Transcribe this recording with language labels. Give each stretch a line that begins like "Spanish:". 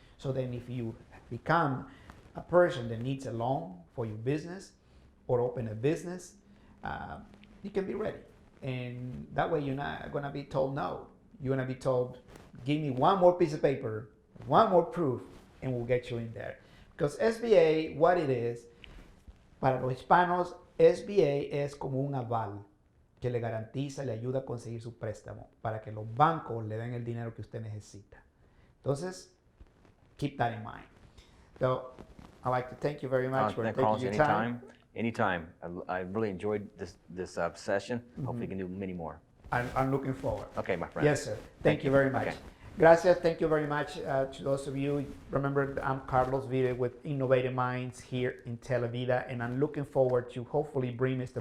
English: So then if you become a person that needs a loan for your business or open a business, you can be ready. And that way you're not going to be told no. You're going to be told, give me one more piece of paper, one more proof, and we'll get you in there. Because SBA, what it is,
Spanish: para los hispanos, SBA es como un aval que le garantiza, le ayuda a conseguir su préstamo para que los bancos le den el dinero que usted necesita. Entonces,
English: keep that in mind. So, I'd like to thank you very much for taking your time. Anytime. I really enjoyed this session. Hopefully we can do many more. I'm looking forward. Okay, my friend. Yes, sir. Thank you very much. Okay.
Spanish: Gracias.
English: Thank you very much to those of you. Remember, I'm Carlos Vide with Innovative Minds here in Televida, and I'm looking forward to hopefully bring Mr.